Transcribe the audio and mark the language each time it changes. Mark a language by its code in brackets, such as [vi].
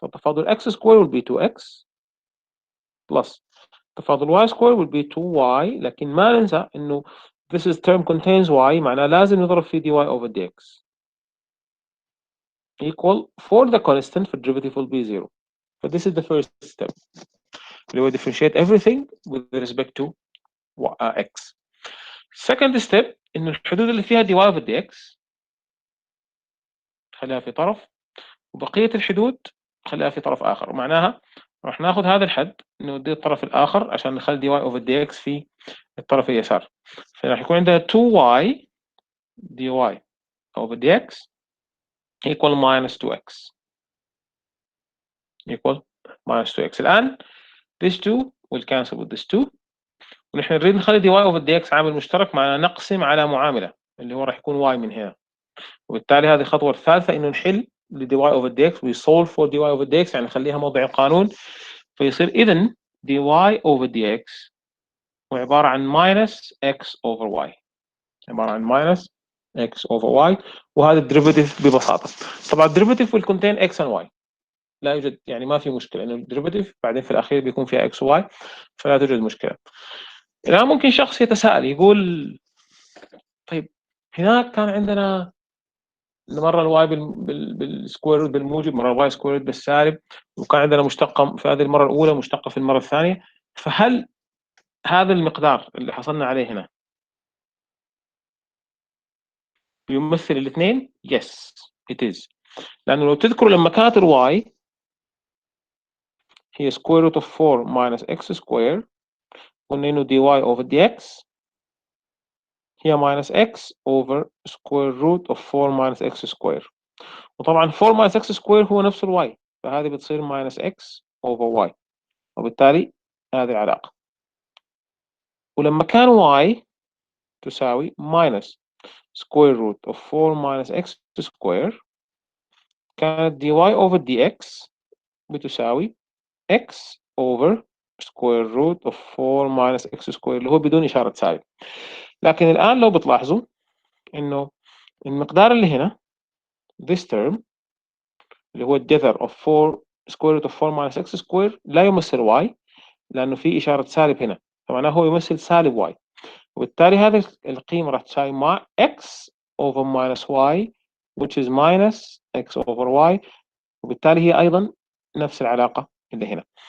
[en] فتفاضل x square will be 2x plus تفاضل y square will be 2y، [ar] لكن ما ننسى إنه [en] this is term contains y، [ar] معناه لازم نضرب في [en] dy over dx equal for the constant for derivative will be 0. So this is the first step. We will differentiate everything with respect to x. [ar] Second step إنه الحدود اللي فيها dy over dx خليها في طرف، وبقية الحدود خليها في طرف آخر. ومعناها راح ناخذ هذا الحد نوديه الطرف الآخر عشان نخلي dy over dx في الطرف اليسار. فراح يكون عندنا [en] 2y dy over dx equal minus 2x equal minus 2x. [ar] الآن [en] this 2 will cancel with this 2، [ar] ونحن نريد نخلي dy over dx عامل مشترك، معنا نقسم على معاملة اللي هو راح يكون y من هنا. وبالتالي هذه الخطوة الثالثة إنه نحل ل dy over dx [en] we solve for dy over dx [ar] يعني نخليها موضع القانون. [en] فيصير إذن dy over dx وعبارة عن minus x over y، [ar] عبارة عن [en] minus x over y. [ar] وهذا الديريفاتيف ببساطة. طبعا الديريفاتيف [en] will contain x and y، [ar] لا يوجد يعني ما في مشكلة إنه الديريفاتيف بعدين في الأخير بيكون فيها x و y، فلا توجد مشكلة. الآن ممكن شخص يتساءل يقول طيب هناك كان عندنا مرة الواي بالسكوير روت بالموجب، مرة الواي سكوير روت بالسالب، وكان عندنا مشتقة في هذه المرة الأولى مشتقة في المرة الثانية. فهل هذا المقدار اللي حصلنا عليه هنا يمثل الاثنين؟ [en] yes it is. [ar] لأنه لو تذكروا لما كانت [en] الواي هي square root of 4 minus x square قلنا إنه dy over dx هي minus x over square root of 4 minus x square. [ar] وطبعا 4 minus x square هو نفس الواي، فهذه بتصير minus x over y، وبالتالي هذه العلاقة. [en] ولما كان y تساوي minus square root of 4 minus x square كانت dy over dx بتساوي x over square root of 4 minus x square [ar] اللي هو بدون إشارة سالب. لكن الآن لو بتلاحظوا إنه المقدار اللي هنا [en] this term [ar] اللي هو الجذر of 4 square root of 4 minus x square لا يمثل y، لأنه في إشارة سالب هنا، فمعناه هو يمثل سالب y. وبالتالي هذه القيمة راح تساوي مع x over minus y [en] which is minus x over y، [ar] وبالتالي هي أيضا نفس العلاقة اللي هنا.